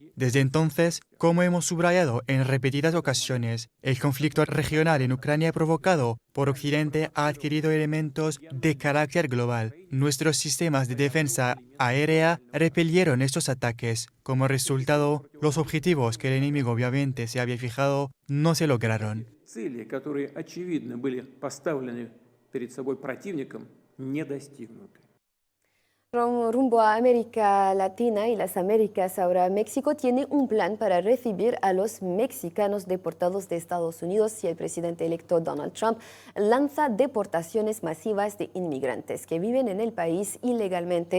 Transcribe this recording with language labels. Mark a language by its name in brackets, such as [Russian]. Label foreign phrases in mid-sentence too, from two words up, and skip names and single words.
[Spanish] Desde entonces, como hemos subrayado en repetidas ocasiones, el conflicto regional en Ucrania provocado por Occidente ha adquirido elementos de carácter global. Nuestros sistemas de defensa aérea repelieron estos ataques. Como resultado, los objetivos que el enemigo obviamente se había fijado no se lograron. [Russian] Цели, которые очевидно были поставлены перед собой противником, не достигнуты. [Spanish] Rumbo a América Latina y las Américas, ahora México tiene un plan para recibir a los mexicanos deportados de Estados Unidos si el presidente electo Donald Trump lanza deportaciones masivas de inmigrantes que viven en el país ilegalmente.